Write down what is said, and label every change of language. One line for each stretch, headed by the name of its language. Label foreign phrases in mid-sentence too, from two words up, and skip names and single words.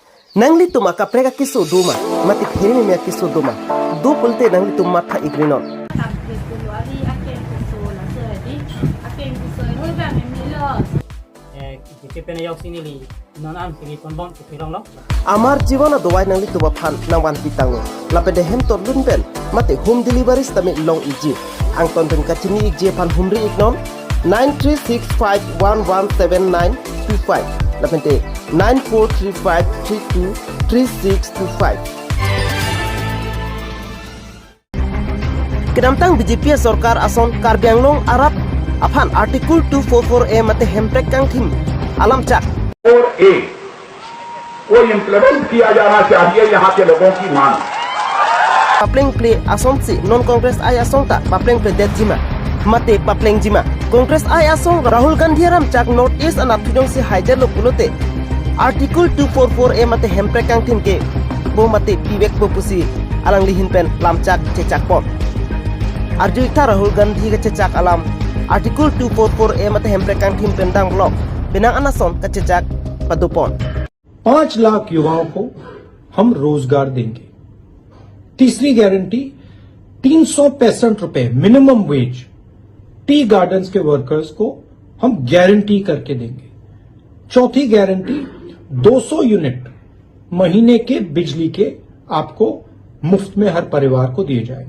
Karbi: Nangli tuma kaprega kisu duma mati phiri me kisu duma du pulte nangli tum matha igrinon amar jiwana dowai nangli tuba phan nangwan pitango lapede hem tor lunben mate
English: home delivery
Karbi: stami long iji ang tonton kachini ije phan humri ignon 9365117925 lapente 9435323625 Kedamtang BJP Sarkar Ason Karbianglong Arab Aphan Article 244A mate hemprek kang thim alam cak
Hindi: 4A को इम्प्लीमेंट किया जाना चाहिए यहाँ के लोगों की मांग
Karbi: Papleng play Ason si non Congress ay Ason ta Papleng play det jima mate Papleng jima Congress ay Ason Rahul Gandhi ram cak North East anak tudong si hajar lo pulote Article 244A mate hemprek kang thim ke bo mate pibek bo pusi alang lihin pen lam cak cecak pon Arju ita Rahul Gandhi ke cecak alam Article 244A mate hemprek kang thim pen dang blok benang anason ke cecak padupon
Hindi: 5 लाख युवाओं को हम रोजगार देंगे। तीसरी गारंटी 365 रुपए
English: minimum wage tea gardens
Hindi: के वर्कर्स को हम गारंटी करके देंगे। चौथी गारंटी 200 यूनिट महीने के बिजली के आपको मुफ्त में हर परिवार को दिए जाएंगे।